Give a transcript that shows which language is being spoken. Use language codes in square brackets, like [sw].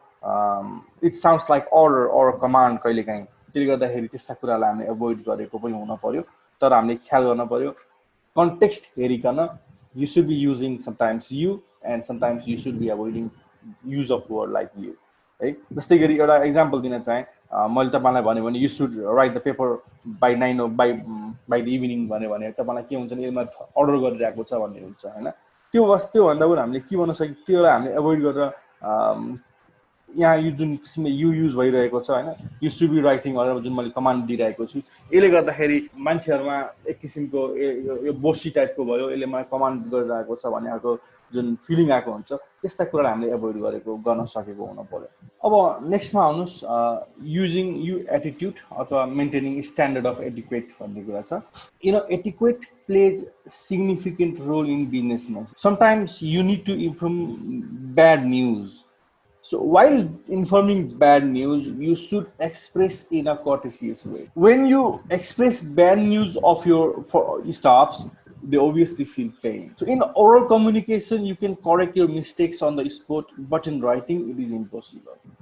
[en] it sounds like order or command [ne] कहिलेकाहीँ, त्यसले गर्दाखेरि त्यस्ता कुरालाई हामीले एभोइड गरेको पनि हुन पर्यो। तर हामीले ख्याल गर्न पर्यो context हेरिकन [en] you should be using sometimes you and sometimes you should be avoiding use of word like you, [ne] है। जस्तै गरी एउटा इक्जाम्पल दिन चाहे, मैले तपाईँलाई भन्यो भने [en] you should write the paper by 9 by the evening [ne] भन्यो भने तपाईँलाई के हुन्छ नि यसमा अर्डर गरिरहेको छ भन्ने हुन्छ होइन। त्योभन्दा पनि हामीले के भन्न सक्यो, त्योलाई हामीले एभोइड गरेर यहाँ यो जुन किसिमले यु युज भइरहेको छ होइन, [en] you should be writing [ne] भनेर जुन मैले कमान्ड दिइरहेको छु, यसले गर्दाखेरि मान्छेहरूमा एक किसिमको यो बोसी टाइपको भयो, यसले मलाई कमान्ड गरिरहेको छ भन्ने खालको जुन फिलिङ आएको हुन्छ, त्यस्ता कुरालाई हामीले एभोइड गर्न सकेको हुन पर्यो। अब नेक्स्टमा आउनुहोस्, [en] using you attitude [ne] अथवा [en] maintaining standard of etiquette [ne] भन्ने कुरा छ। [en] Etiquette plays significant role in बिजनेसमा। Sometimes you need to inform bad news. So while informing bad news, you should express in a courteous way. When you express bad news of your staffs, they obviously feel pain. So in oral communication, you can correct your mistakes on the spot, but in writing, it is impossible.